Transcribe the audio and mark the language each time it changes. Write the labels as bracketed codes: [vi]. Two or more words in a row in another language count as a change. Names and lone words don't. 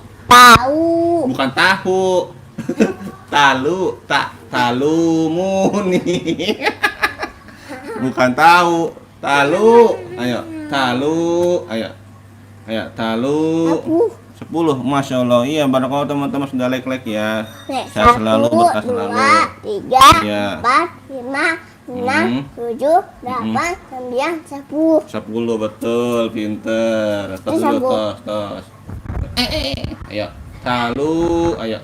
[id] Tahu. Bukan tahu. Talu, talumuni. Bukan tahu. Talu. Ayo, talu. Ayo. Ayo, talu. 10. Masya Allah. Iya, barakallah teman-teman sudah like ya. Saya selalu berkah selalu. 2, 3, Ya. 4, 5, 6, 7, 8, 9, 10. 10 betul, pinter. Tos dulu, tos. Ayo, talu. Ayo.